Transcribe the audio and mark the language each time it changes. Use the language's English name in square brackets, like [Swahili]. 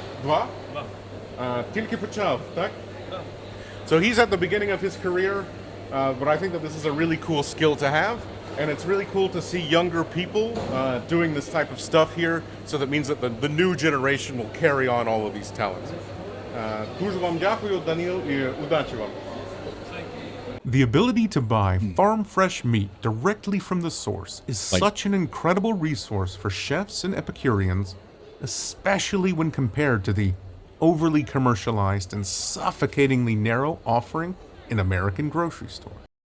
[Ukrainian] Два? Тільки почав, так? [English] So he's at the beginning of his career, but I think that this is a really cool skill to have, and it's really cool to see younger people doing this type of stuff here, so that means that the new generation will carry on all of these talents. [Ukrainian] Дуже вам дякую, Даніл, і удачі вам. [English] The ability to buy farm fresh meat directly from the source is such an incredible resource for chefs and Epicureans, especially when compared to the overly commercialized and suffocatingly narrow offering in American grocery stores.